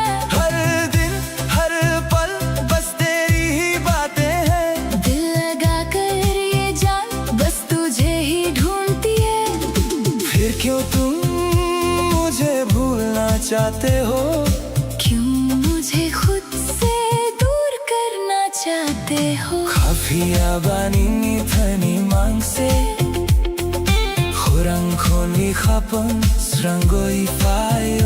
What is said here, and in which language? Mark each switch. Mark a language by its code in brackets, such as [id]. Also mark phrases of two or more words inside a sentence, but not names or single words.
[hi] हर दिन हर पल बस तेरी ही बातें हैं दिल लगा कर ये जान बस तुझे ही ढूंढती है फिर क्यों तुम मुझे भूलना चाहते हो क्यों मुझे खुद से दूर करना चाहते हो [trp] Khafia banini thani mangse Khurang khoni khapang srangoi fayo